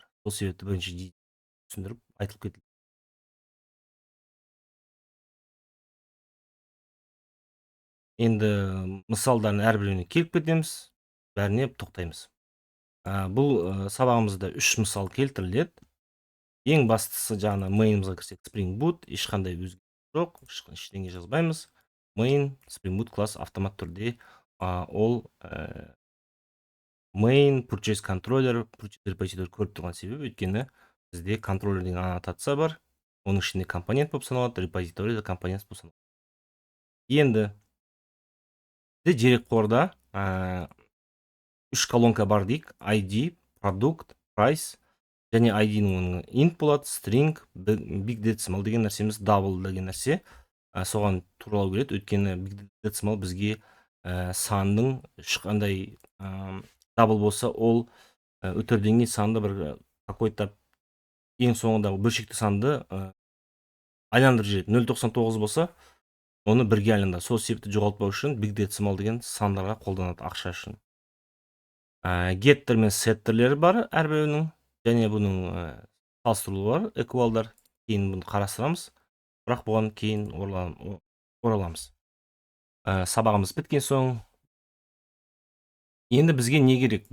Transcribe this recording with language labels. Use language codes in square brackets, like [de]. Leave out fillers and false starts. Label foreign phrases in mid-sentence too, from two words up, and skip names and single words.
[kk] Сол себепті бірінші түсіндіріп айтылып кетілді. Енді мысалдарын әрбіріне келіп кетеміз, бәріне тоқтаймыз. Бұл сабағымызда 3 мысал келтіріледі. Ең бастысы жаңа main'ымызға кірсек, Spring Boot, ешқандай өзгеріс жоқ, ештеңе жазбаймыз. Main, Spring Boot класс автомат түрде ол main, [en] purchase controller, purchase repository [kk] көріп тұрған себебі, өйткені бізде контроллер деген аннотация бар. Оның ішінде компонент болып саналады, repository да компонент болып саналады. Енді дерекқорда 3 колонка бар дейік: ID, продукт, price. және ID-нің int болады, [en] string, big decimal [kk] деген нәрсеміз double деген нәрсе. Соған туралау келеді, өйткені [en] big decimal [kk] бізге санның ешқандай double болса, ол өтерден кейін санды бір какой-то ең соңындағы бөлшекті санды айландырып жібереді. 0.99 болса, оны бірге айландырады. Сол себепті жоғалтпау үшін [en] big decimal [kk] деген сандарға қолданады ақша үшін. Getter мен settерлері бар әрбірінің, және бұның салыстырулары бар, эквалдар. Кейін бұны қарастырамыз, бірақ бұған кейін ораламыз. Сабағымыз біткен соң, енді бізге не керек?